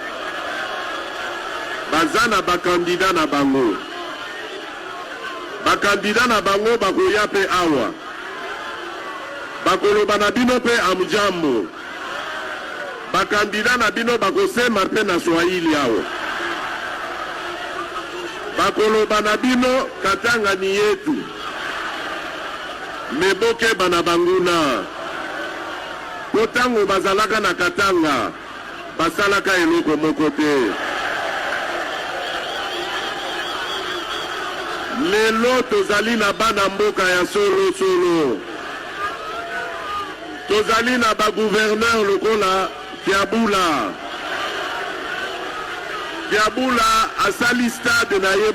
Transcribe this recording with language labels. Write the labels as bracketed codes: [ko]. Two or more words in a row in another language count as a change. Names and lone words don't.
[ln] baza na ba candidat na bango bakandida na bango bakoya pe awa bakoloba na bino pe amjambo bakandida na bino bakosema pe na Swahili awa bakoloba na bino [sw] Katanga ni yetu [ln] meboke bana banguna potango bazalaka na Katanga basalaka eloko moko te lelo tozali na bana mboka ya solo solo tozali na ba gouverneur lokola Kiabula asali stade na ye